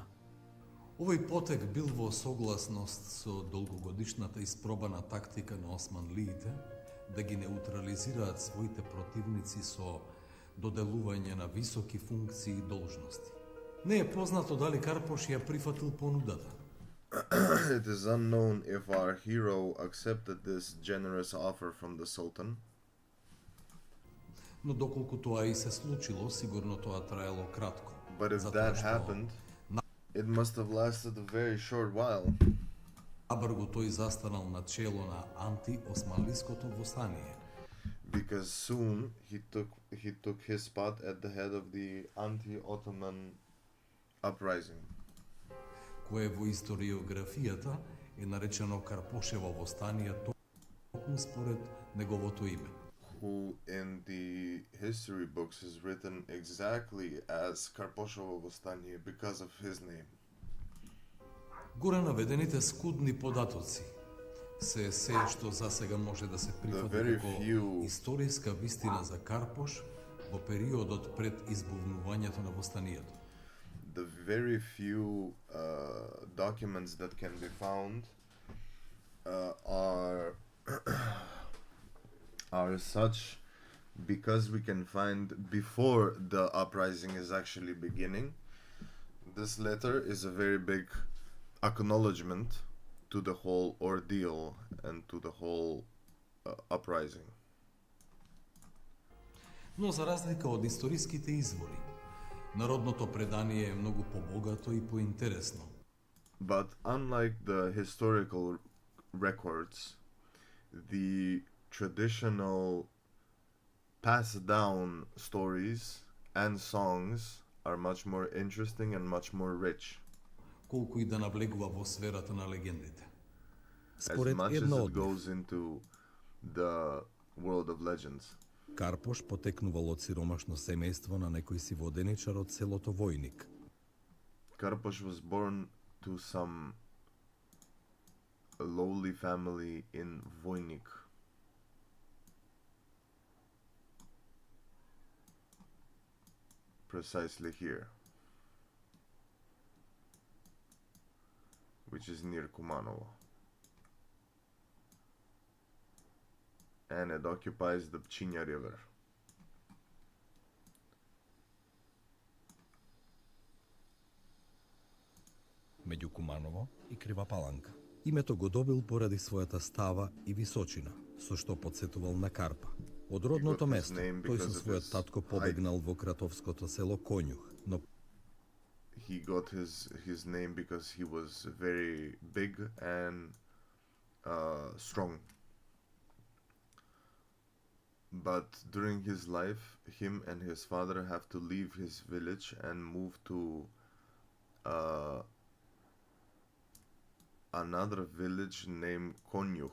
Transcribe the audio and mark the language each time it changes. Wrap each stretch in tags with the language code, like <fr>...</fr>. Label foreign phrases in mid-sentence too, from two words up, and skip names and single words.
<mk>Овој потек бил во согласност со долгогодишната испробана тактика на османлиите да ги неутрализираат своите противници со доделување на високи функции и должности. Не е познато дали Карпош ја прифатил понудата.</mk> <en>It is unknown if our hero accepted this generous offer from the Sultan.</en> <mk>Но доколку тоа и се случило, сигурно тоа траело кратко.</mk> <en>But if that happened, it must have lasted a very short while.</en> <mk>Набрзо тој застанал на чело на анти-османлиското востание.</mk> <en>Because soon he took his spot at the head of the anti-Ottoman uprising,</en> <mk>кое во историографијата е наречено Карпошево востание токму според неговото име.</mk> <en>Who in the history books is written exactly as Karposhovo Vostanie because of his name.</en> <mk>Горе наведените скудни податоци се што засега може да се прифати како историска вистина за Карпош во периодот пред избувнувањето на востанието.</mk> <en>The very few documents that can be found are such because we can find before the uprising is actually beginning. This letter is a very big acknowledgement to the whole ordeal and to the whole uprising.</en> <mk>Но за разлика од историските извори, народното предание е многу побогато и поинтересно.</mk> <en>But unlike the historical records, the traditional passed down stories and songs are much more interesting and much more rich.</en> <mk>Колку и да навлегува во сферата на легендите.</mk> <en>As much as it goes into the world of legends.</en> <mk>Карпош потекнувал од сиромашно семејство на некој си воденичар од селото Војник.</mk> <en>Karposh was born to some lowly family in Vojnik. Precisely here, which is near Kumanovo. And it occupies the Pčinja River.</en> <mk>Меѓу Куманово и Крива Паланка. Името го добил поради својата става и височина, со што подсетувал на Карпа. Од родното место, тој со својот татко побегнал во кратовското село Конјух, но</mk> <en>he got his name because he was very big and strong. But during his life, him and his father have to leave his village and move to another village named Konjuh.</en>